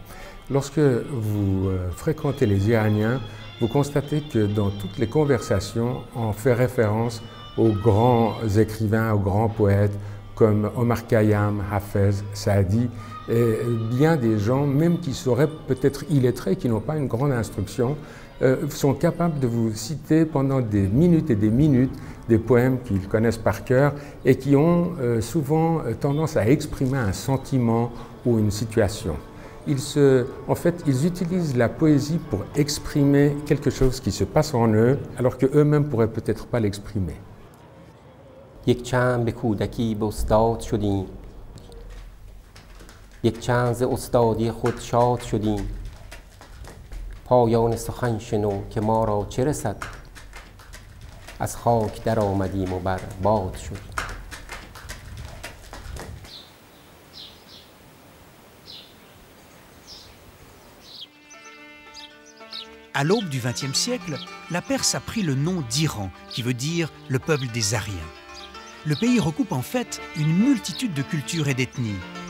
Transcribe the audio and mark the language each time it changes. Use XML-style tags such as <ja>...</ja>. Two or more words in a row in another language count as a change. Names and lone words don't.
<fr>Lorsque vous fréquentez les Iraniens, vous constatez que dans toutes les conversations, on fait référence aux grands écrivains, aux grands poètes comme Omar Khayyam, Hafez, Saadi, et bien des gens, même qui seraient peut-être illettrés, qui n'ont pas une grande instruction, sont capables de vous citer pendant des minutes et des minutes des poèmes qu'ils connaissent par cœur et qui ont souvent tendance à exprimer un sentiment ou une situation. En fait, ils utilisent la poésie pour exprimer quelque chose qui se passe en eux, alors qu'eux-mêmes ne pourraient peut-être pas l'exprimer.</fr> <fa>یک چند به کودکی به استاد شدیم یک چند ز استادی خود شاد شدیم پایان سخن شنو که ما را چه رسد از خاک در آمدیم و بر باد شدیم.</fa> <fr>À l'aube du XXe siècle, la Perse a pris le nom d'Iran, qui veut dire le peuple des Ariens. Le pays recoupe en fait une multitude de cultures et d'ethnies.</fr>